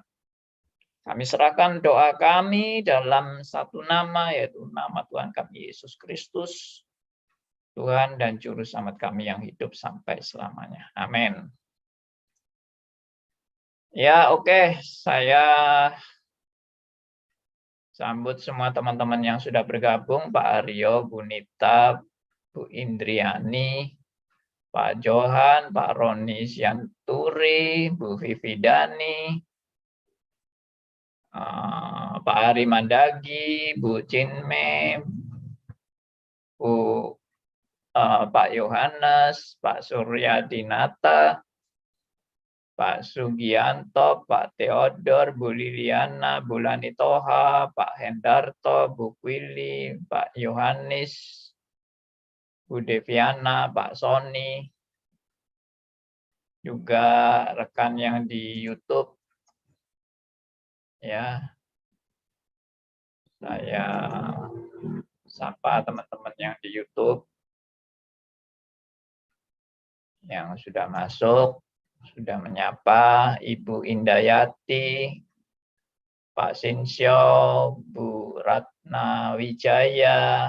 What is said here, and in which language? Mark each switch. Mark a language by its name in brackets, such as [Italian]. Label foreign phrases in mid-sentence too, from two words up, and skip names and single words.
[Indonesian] Kami serahkan doa kami dalam satu nama, yaitu nama Tuhan kami Yesus Kristus, Tuhan dan Juru Selamat kami yang hidup sampai selamanya. Amin. Ya, oke. Saya sambut semua teman-teman yang sudah bergabung, Pak Aryo, Bu Nita, Bu Indriani, Pak Johan, Pak Roni Sianturi, Bu Vivi Dani, Pak Ari Mandagi, Bu Cinme, Pak Yohanes, Pak Surya Dinata, Pak Sugianto, Pak Theodor, Bu Liliana, Bu Lani Toha, Pak Hendarto, Bu Kwili, Pak Yohanes, Bu Deviana, Pak Sony, juga rekan yang di YouTube, ya, saya sapa teman-teman yang di YouTube yang sudah masuk, sudah menyapa Ibu Indayati, Pak Sinsyo, Bu Ratna Wijaya.